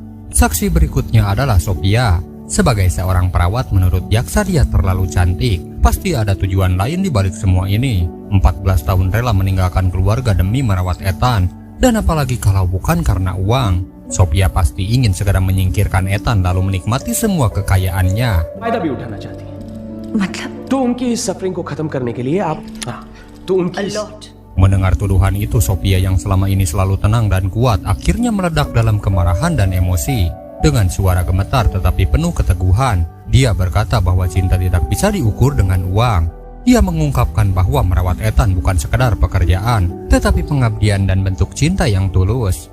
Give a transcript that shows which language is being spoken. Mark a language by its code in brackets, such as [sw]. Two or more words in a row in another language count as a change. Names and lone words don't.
[id] Saksi berikutnya adalah Sophia. Sebagai seorang perawat, menurut jaksa dia terlalu cantik. Pasti ada tujuan lain di balik semua ini. 14 tahun rela meninggalkan keluarga demi merawat Ethan. Dan apalagi kalau bukan karena uang. Sophia pasti ingin segera menyingkirkan Ethan lalu menikmati semua kekayaannya. [hi] फायदा भी उठाना चाहती है मतलब तो उनकी इस सफरिंग को खत्म करने के लिए आप तो उनकी [id] Mendengar tuduhan itu, Sophia yang selama ini selalu tenang dan kuat akhirnya meledak dalam kemarahan dan emosi. Dengan suara gemetar tetapi penuh keteguhan, dia berkata bahwa cinta tidak bisa diukur dengan uang. Dia mengungkapkan bahwa merawat Ethan bukan sekedar pekerjaan, tetapi pengabdian dan bentuk cinta yang tulus.